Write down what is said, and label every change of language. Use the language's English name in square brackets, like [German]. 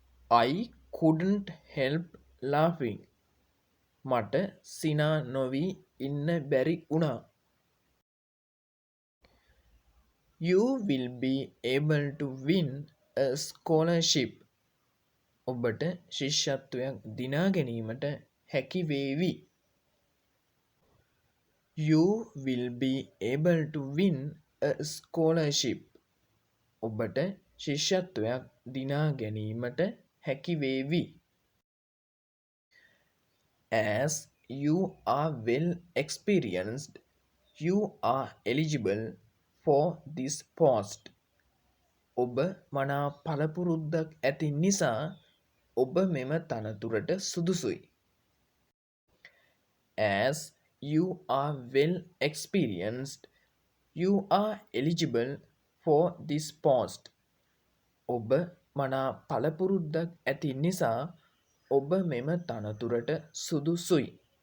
[English] I couldn't help laughing. [Sinhala] මට සිනා නොවී ඉන්න බැරි වුණා. [English] You will be able to win a scholarship. [Sinhala] ඔබට ශිෂ්‍යත්වයක් දිනා ගැනීමට හැකි වේවි. [English] You will be able to win a scholarship. [Sinhala] ඔබට ශිෂ්‍යත්වයක් දිනා ගැනීමට හැකි වේවි. [English] As you are well experienced, you are eligible for this post. [Sinhala] ඔබ මනා පළපුරුද්දක් ඇති නිසා ඔබ මෙම තනතුරට සුදුසුයි. [English] As you are well experienced, you are eligible for this post. [Sinhala] ඔබ මනා පළපුරුද්දක් ඇති නිසා ඔබ මෙම තනතුරට සුදුසුයි.